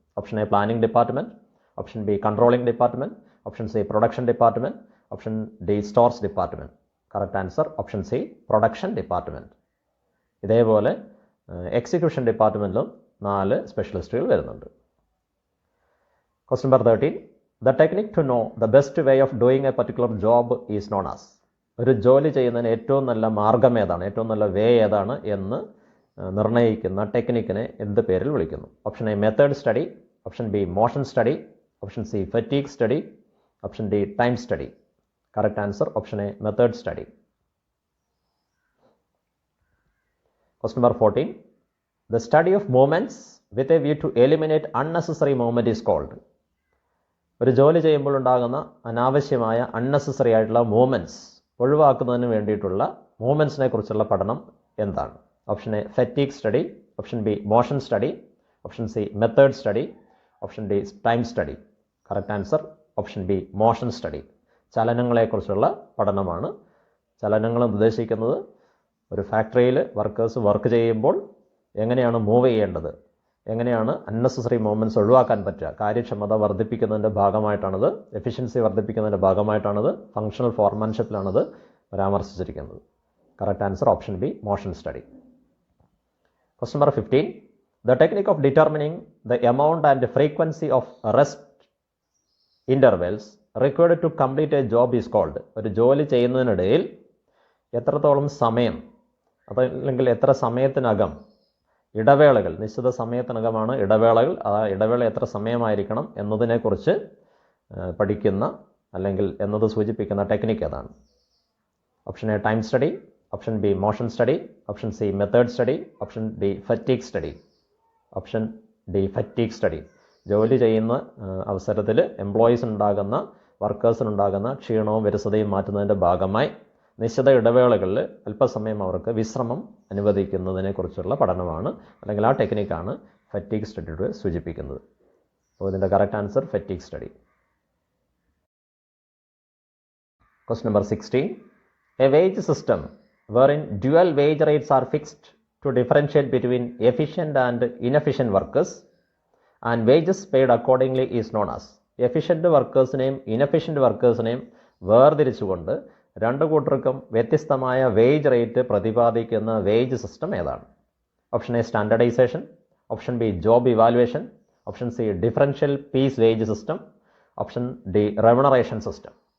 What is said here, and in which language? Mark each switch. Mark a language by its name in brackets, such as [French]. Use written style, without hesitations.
[English] Option A planning department, option B controlling department, option C production department, option D stores department. Correct answer option C production department. [Malayalam] ഇതേപോലെ execution ഡിപ്പാർട്ട്മെൻറ്റിലും 4 സ്പെഷ്യലിസ്റ്റുകൾ വരുന്നുണ്ട്. [English] Question number 13. The technique to know the best way of doing a particular job is known as. [Malayalam] ഒരു ജോലി ചെയ്യുന്നതിന് ഏറ്റവും നല്ല മാർഗം ഏതാണ്, ഏറ്റവും നല്ല വേ ഏതാണ് എന്ന് നിർണ്ണയിക്കുന്ന ടെക്നിക്കിനെ എന്ത് പേരിൽ വിളിക്കുന്നു? [English] Option A method study, option B motion study, option C fatigue study, option D time study. Correct answer option A method study. Question number 14. The study of movements with a view to eliminate unnecessary movement is called. [Malayalam] ഒരു ജോലി ചെയ്യുമ്പോൾ ഉണ്ടാകുന്ന അനാവശ്യമായ unnecessary ആയിട്ടുള്ള movements ഒഴിവാക്കുന്നതിന് വേണ്ടിയിട്ടുള്ള മൂവ്മെൻറ്റ്സിനെ കുറിച്ചുള്ള പഠനം എന്താണ്? [English] Option A fatigue study, option B motion study, option C method study, option D time study. Correct answer option B motion study. [Malayalam] ചലനങ്ങളെക്കുറിച്ചുള്ള പഠനമാണ്. ചലനങ്ങൾ ഉദ്ദേശിക്കുന്നത് ഒരു ഫാക്ടറിയിൽ വർക്കേഴ്സ് വർക്ക് ചെയ്യുമ്പോൾ എങ്ങനെയാണ് മൂവ് ചെയ്യേണ്ടത്, എങ്ങനെയാണ് അൺനെസസറി മൂവ്മെൻറ്റ്സ് ഒഴിവാക്കാൻ പറ്റുക, കാര്യക്ഷമത വർദ്ധിപ്പിക്കുന്നതിൻ്റെ ഭാഗമായിട്ടാണത്, efficiency വർദ്ധിപ്പിക്കുന്നതിൻ്റെ ഭാഗമായിട്ടാണത്, functional ഫോർമാൻഷിപ്പിലാണത് പരാമർശിച്ചിരിക്കുന്നത്. [English] Correct answer option B motion study. Question number 15. The technique of determining the amount and frequency of rest intervals required to complete a job is called. [Malayalam] ഒരു ജോലി ചെയ്യുന്നതിനിടയിൽ എത്രത്തോളം സമയം അതല്ലെങ്കിൽ എത്ര സമയത്തിനകം ഇടവേളകൾ, നിശ്ചിത സമയത്തിനകമാണ് ഇടവേളകൾ, ആ ഇടവേള എത്ര സമയമായിരിക്കണം എന്നതിനെക്കുറിച്ച് പഠിക്കുന്ന അല്ലെങ്കിൽ എന്നത് സൂചിപ്പിക്കുന്ന ടെക്നിക്ക് ഏതാണ്? [English] Option A time study, option B motion study, option C method study, option D fatigue study. [Malayalam] Option D fatigue study. ജോലി ചെയ്യുന്ന അവസരത്തിൽ എംപ്ലോയീസിനുണ്ടാകുന്ന വർക്കേഴ്സിനുണ്ടാകുന്ന ക്ഷീണവും വിരസതയും മാറ്റുന്നതിൻ്റെ ഭാഗമായി നിശ്ചിത ഇടവേളകളിൽ അല്പസമയം അവർക്ക് വിശ്രമം അനുവദിക്കുന്നതിനെക്കുറിച്ചുള്ള പഠനമാണ്, അല്ലെങ്കിൽ ആ ടെക്നിക്കാണ് ഫറ്റീഗ് സ്റ്റഡിയുടെ സൂചിപ്പിക്കുന്നത്. അപ്പോൾ ഇതിൻ്റെ [English] Correct answer fatigue study. Question number 16. A wage system wherein dual wage rates are fixed to differentiate between efficient and inefficient workers and wages paid accordingly is known as. [Malayalam] Efficient വർക്കേഴ്സിനെയും ഇനഫിഷ്യൻ്റ് വർക്കേഴ്സിനെയും വേർതിരിച്ചുകൊണ്ട് രണ്ട് കൂട്ടർക്കും വ്യത്യസ്തമായ wage rate പ്രതിപാദിക്കുന്ന wage system ഏതാണ്? [English] Option A standardisation, option B job evaluation, option C differential piece wage system, option D remuneration system.